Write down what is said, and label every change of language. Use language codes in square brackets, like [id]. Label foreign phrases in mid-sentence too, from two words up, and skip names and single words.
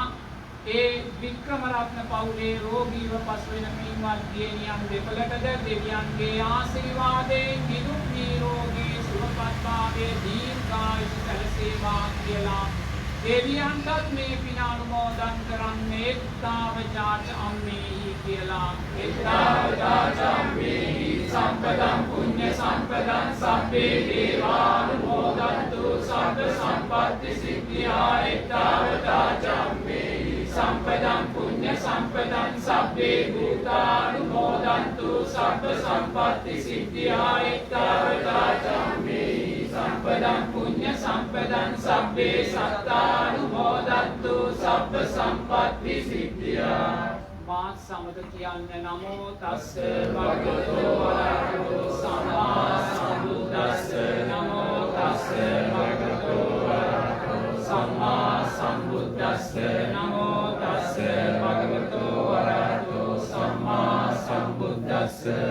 [si] ඒ වික්‍රමරත්න පවුලේ රෝගීව පසු වෙන පින්වත් දියණියන් දෙපළටද දෙවියන්ගේ ආශිර්වාදයෙන් නිදුක් නිරෝගී සුවපත් භාවය දීර්ඝායුෂ සැලසේවා කියලා දෙවියන්ටත් මේ පින අනුමෝදන් කරන්නේ [pi] එත්තාවචාච අම්මේහි [si] කියලා. [pi] එත්තාවචාච අම්මේහි සම්පදං පුඤ්ඤ සම්පදං සබ්බේ දේවානුමෝදන්තු සබ්බ සම්පත්ති සිද්ධියා. එත්තාවචාච අම්මේහි සම්පදං පුඤ්ඤ සම්පදං සබ්බේ භූතානුමෝදන්තු සබ්බ සම්පත්ති සිද්ධියා. එත්තාවචාච අම්මේහි සම්පදං සබ්බේ සත්තානුමෝදන්තු සබ්බ සම්පත්ති සිද්ධියා [si] මාත් සමග කියන්න [pi] නමෝ තස්ස භගවතු වරහතු සම්මා සම්බුද්දස්ස නමෝ තස්ස භගවතු වරහතු සම්මා සම්බුද්දස්ස නමෝ තස්ස භගවතු වරහතු සම්මා සම්බුද්දස්ස